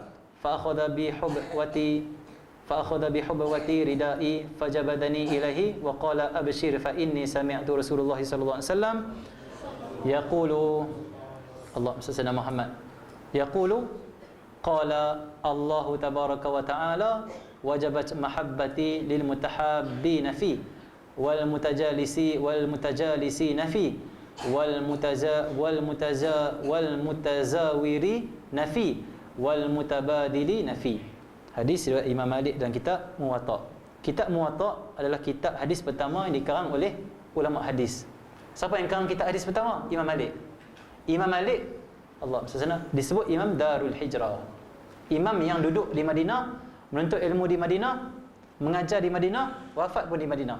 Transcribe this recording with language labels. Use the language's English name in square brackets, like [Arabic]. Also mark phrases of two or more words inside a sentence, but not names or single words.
[Arabic] ف أخذ ب حبوة ردائه فجبذني إليه و قال أبشر ف إني سمعت رسول الله صلى الله عليه وسلم يقول اللهم صل على محمد يقول قال الله تبارك و تعالى وجبت محبتي للمتحابين في والمتجالسين في والمتزاورين في والمتباذلين في. [Malay] Hadis riwayat Imam Malik dan kitab Muwatta. Kitab Muwatta adalah kitab hadis pertama yang dikarang oleh ulama hadis. Siapa yang karang kitab hadis pertama? Imam Malik. Imam Malik Allah SWT disebut Imam Darul Hijrah. Imam yang duduk di Madinah, menuntut ilmu di Madinah, mengajar di Madinah, wafat pun di Madinah.